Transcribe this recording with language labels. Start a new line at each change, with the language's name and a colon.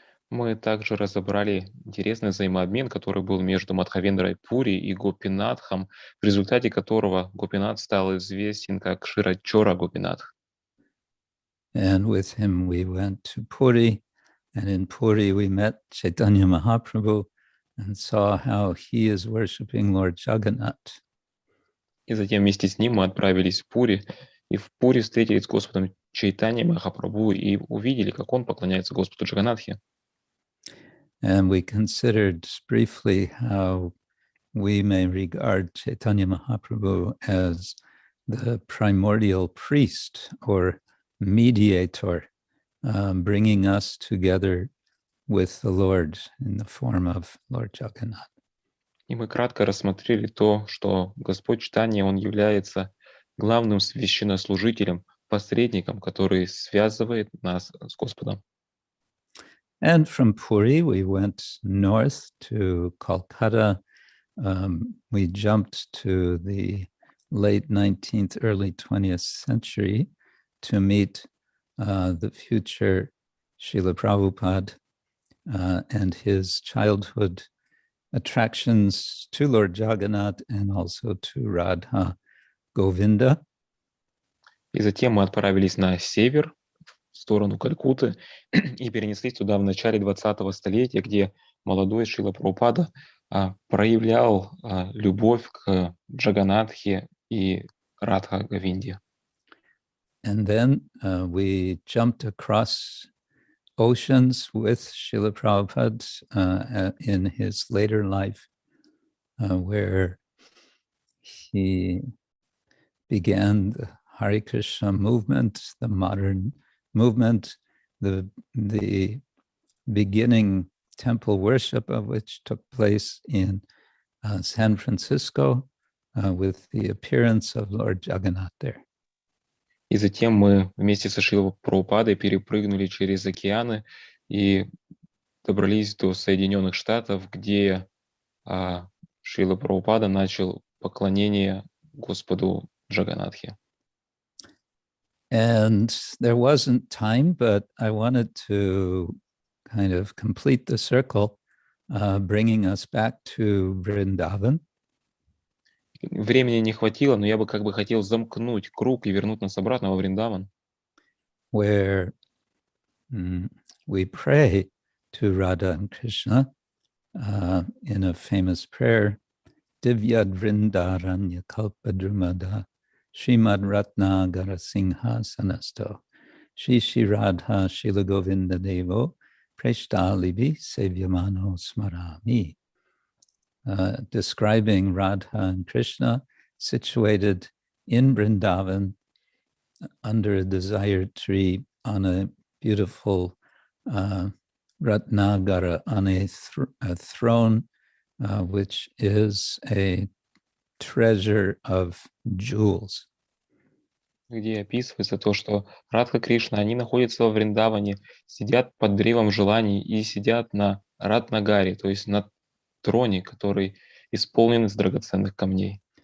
Russian: Мы также разобрали интересный взаимообмен, который был между Мадхавендрой Пури и Гопинатхом, в результате которого Гопинат стал известен как Ширачора Гопинатх.
English: And with him we went to Puri, and in Puri we met Chaitanya Mahaprabhu and saw how he is worshipping Lord Jagannath.
Russian: И затем вместе с ним мы отправились в Пури, и в Пури встретились с Господом Чайтаньей Махапрабху и увидели, как он поклоняется Господу Джаганатхе.
English: And we considered briefly how we may regard Chaitanya Mahaprabhu as the primordial priest or mediator, bringing us together with the Lord in the form of Lord Jagannath.
Russian: И мы кратко рассмотрели то, что Господь Чайтанья, он является главным священнослужителем, посредником, который связывает нас с Господом.
English: And from Puri, we went north to Kolkata. We jumped to the late 19th, early 20th century to meet the future Srila Prabhupada and his childhood attractions to Lord Jagannath and also to Radha Govinda.
Russian: И затем мы отправились на север, в сторону Калькутты, и перенеслись туда в начале 20-го столетия, где молодой Шрила Прабхупада проявлял любовь к Джаганатхе и Радха Говинде.
English: And then we jumped across oceans with Srila Prabhupada in his later life, where he began the Hare Krishna movement, the modern movement, the beginning temple worship of which took place in San Francisco with the appearance of Lord Jagannath there.
Russian: И затем мы вместе со Шрилой Прабхупадой перепрыгнули через океаны и добрались до Соединенных Штатов, где Шрила Прабхупада начал поклонение Господу Джаганатхе.
English: And there wasn't time, but I wanted to kind of complete the circle, bringing us back to Vrindavan.
Russian: Времени не хватило, но я бы как бы хотел замкнуть круг и вернуть нас обратно во Вриндаван,
English: where we pray to Radha and Krishna in a famous prayer,
Sanskrit: Divyad Vrindaranya Kalpadrumada Srimad Ratna Garasingha Sanasto Shishi Radha Shila Govinda Devo Preshtalibi Sevyamano Smarami.
English: Describing Radha and Krishna situated in Vrindavan under a desire tree on a beautiful Ratnagara, on a throne, which is a treasure of jewels.
Russian: где описывается то, что Радха Кришна, они находятся во Вриндаване, сидят под древом желаний и сидят на Ратнагаре, то есть на троне, который исполнен из драгоценных камней.